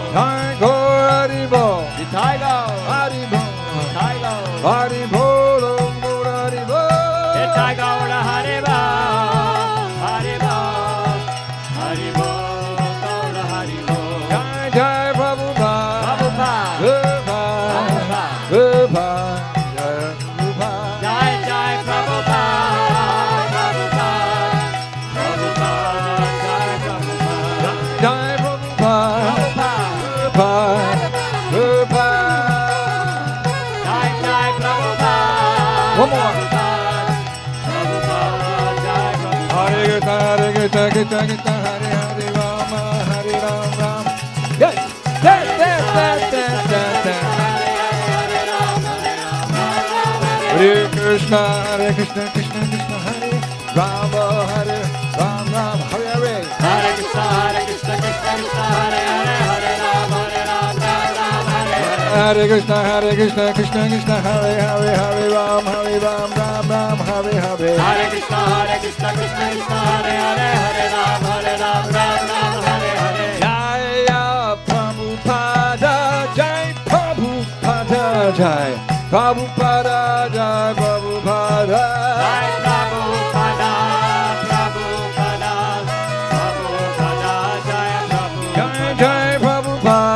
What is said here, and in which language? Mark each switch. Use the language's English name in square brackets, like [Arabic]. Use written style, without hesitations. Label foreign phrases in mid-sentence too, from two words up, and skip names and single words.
[Sanskrit] Thai Gaur Hari Bol, Jai Gaura Hari Bol, Jai Gaura Hari Bol, Om Gaur Hari Bol. Jai Gaura Hari Bol, Hari Bol, Hari Bol, Gaura Hari Bol. Jai Jai Prabhupada, Prabhupada, Prabhupada, Jai Prabhupada. Jai Jai Prabhupada, Prabhupada, Prabhupada, Jai Prabhupada. Jai Prabhupada, Prabhupada, Prabhupada. Jai Jai Prabhupada. [English] One more. [Sanskrit] Prabhupada, Jai Prabhupada. Hare Krishna, Hare Krishna, Krishna Krishna, Hare Hare, Rama, Hare Ram, Ram. [English] Yes, yes, yes, yes, yes, yes, yes. [Sanskrit] Hare Krishna, Krishna Krishna, Hare Rama, Hare Ram, Ram, Hare Hare. Hare Krishna, Krishna Krishna, Hare Hare, Hare Rama, Ram Rama, Hare Hare. Hare Krishna, Krishna Krishna, Hare Hare, Hare Ram, Ram, Ram, Hare Hare. Hare Krishna, Krishna Krishna, Hare Hare, Hare Rama, Ram Rama, Hare Hare. Jaya Prabhupada, Jai Prabhupada, Jai Prabhupada, Jai Prabhupada. Jai Prabhupada, Prabhupada, Prabhupada, Jai Prabhupada. Jai Prabhupada,